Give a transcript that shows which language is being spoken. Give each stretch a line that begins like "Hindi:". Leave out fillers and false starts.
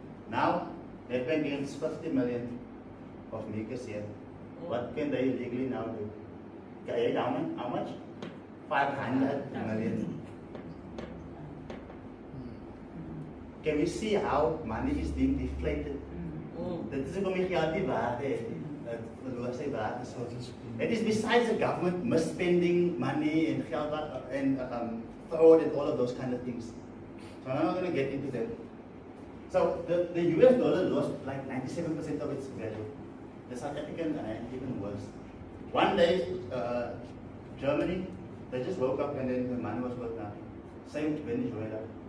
English: Now, Nedbank gets 50 million of Mika's here. What can they legally now do? Okay, how much? 500 million. Can we see how money is being deflated?
Afrikaans: Dit is hoekom die geld nie waarde het nie. Dit verloor sy waarde.
English: So it is besides the government misspending money and geld and fraud and all of those kind of things. So I'm not going to get into that. So the US dollar lost like 97% of its value. The South African even worse. One day, Germany, they just woke up and then the money was worth nothing. Same Venezuela.